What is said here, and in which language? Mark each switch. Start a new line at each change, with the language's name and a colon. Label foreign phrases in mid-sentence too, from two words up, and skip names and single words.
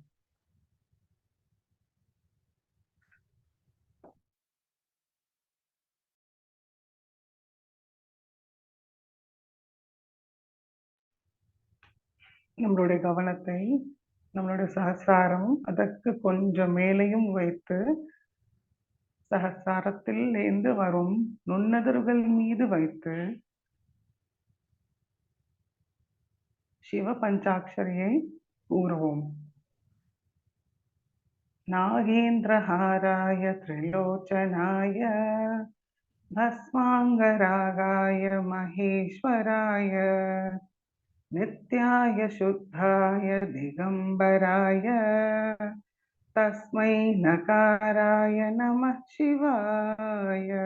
Tamil: நம்மளுடைய கவனத்தை நம்மளுடைய சகசிராரம் அதற்கு கொஞ்சம் மேலையும் வைத்து சகசிராரத்தில் இருந்து வரும் நுண்ணதிர்கள் மீது வைத்து சிவ பஞ்சாட்சரியை கூறுவோம்.
Sanskrit: नागेन्द्रहाराय त्रिलोचनाय भस्माङ्गरागाय महेश्वराय नित्याय शुद्धाय दिगम्बराय तस्मै नकाराय नमः शिवाय।